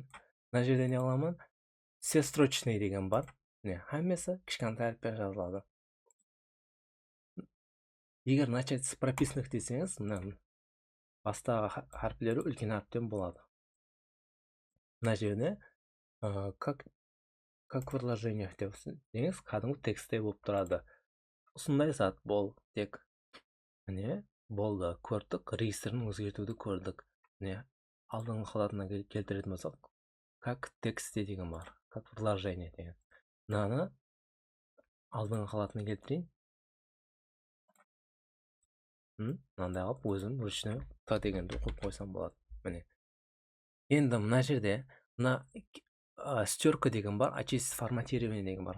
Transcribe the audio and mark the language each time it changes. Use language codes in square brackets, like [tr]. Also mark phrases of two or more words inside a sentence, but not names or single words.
[kk] Мына жерде не қыламын? [ru] Все строчные [kk] деген бар. Хаммасы кішкентай әріппен жазылады. Егер [ru] начать с прописных [kk] десеңіз, бастағы әріптері үлкен әріптен болады. Мына жерде [ru] как в вложениях [kk] деңіз, кәдімгі текстте болып тұрады. Осындай зат бол, тек. Міне, болды, көрдік, регистрін өзгертуді көрдік. Міне, алдыңғы халатына келтіретін болсақ, [ru] как тексте [kk] деген бар, [ru] как вложение [kk] деген. Мынаны алдыңғы халатына келтірейін. Мынандай алып, өзім ручной Т дегенді қойып қойсам болады. Міне. Енді мына жерде, мына стерка деген бар, [ru] очистить форматирование [kk] деген бар.